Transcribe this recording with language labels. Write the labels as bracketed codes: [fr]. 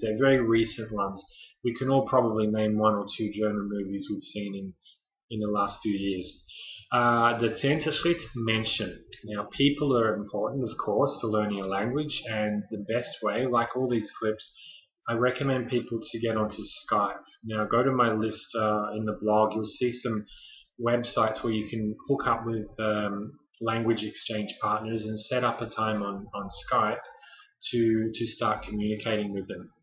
[en] They're very recent ones. We can all probably name 1 or 2 German movies we've seen in the last few years. [de] The zehnte Schritt, Menschen. [en] Now, people are important, of course, for learning a language, and the best way, like all these clips, I recommend people to get onto Skype. Now, go to my list in the blog. You'll see some websites where you can hook up with language exchange partners and set up a time on Skype to start communicating with them.